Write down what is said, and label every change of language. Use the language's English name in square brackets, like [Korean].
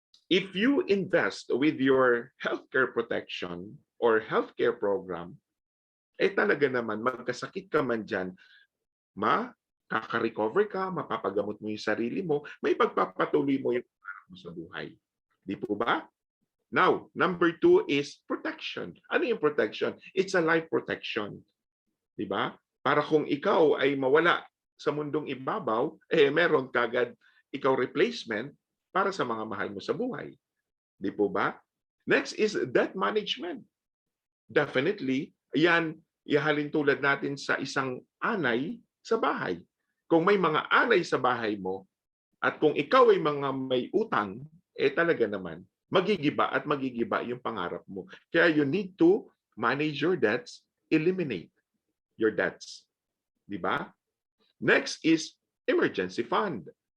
[English] If you invest with your healthcare protection or healthcare program, [Filipino] talaga naman, magkasakit ka man dyan, makaka-recover ka, mapapagamot mo yung sarili mo, may pagpapatuloy mo yung mo sa buhay. Di po ba? [English] Now, number 2 is protection. [Filipino] Ano yung protection? [English] It's a life protection. [Filipino] Di ba? Para kung ikaw ay mawala sa mundong ibabaw, meron kagad ikaw replacement para sa mga mahal mo sa buhay. Di po ba? [English] Next is debt management. [Filipino] Definitely, yan, ihalin tulad natin sa isang anay sa bahay. Kung may mga anay sa bahay mo, at kung ikaw ay mga may utang, talaga naman, magigiba at magigiba yung pangarap mo. [English] Kaya you need to manage your debts, eliminate your debts. [Filipino] Di ba? [English] Next is emergency fund.